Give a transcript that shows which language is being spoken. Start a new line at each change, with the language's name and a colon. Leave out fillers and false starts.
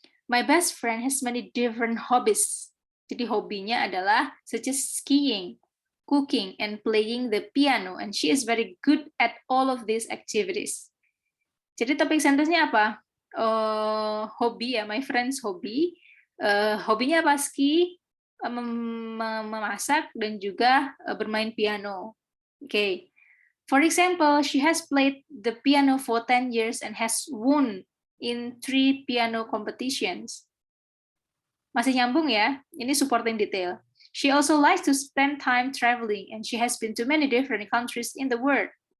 English: My best friend has many different hobbies.
Indonesian: Jadi hobinya adalah
English: such as skiing, cooking, and playing the piano, and she is very good at all of these activities.
Indonesian: Jadi topik sentence-nya apa? Hobi ya,
English: my friend's hobby.
Indonesian: Hobinya apa? Ski, memasak, dan juga bermain piano. Okay.
English: For example, she has played the piano for 10 years and has won in 3 piano competitions.
Indonesian: Masih nyambung ya? Ini
English: supporting detail. She also likes to spend time traveling, and she has been to many different countries in the world.